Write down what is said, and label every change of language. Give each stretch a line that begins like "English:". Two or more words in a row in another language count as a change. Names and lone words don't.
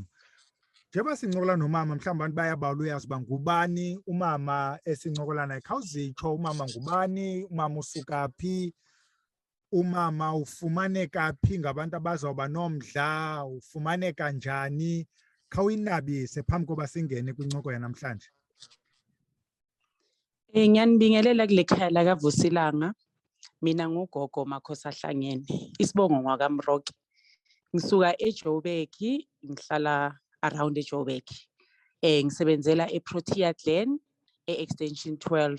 Xhosa: Njengoba sincokola nomama mhlawumbe abantu bayabawula uyazi uba ngubani umama esincokola naye. Khawuzitsho umama ngubani, umama usuka phi, umama ufumaneka phi ngabantu abazawuba nomdla, ufumaneka njani? Khawuyinabise phambi koba singene kwincoko yanamhlanje.
Zulu: Ngiyanibingelela kule khaya la kaVusilanga. Mina ngugogo makhosi ahlangene. Isibongo ngwakamroke. Ngisuka eJoburg, ngihlala around eJoburg. Ngisebenzela eProtea Glen extension 12.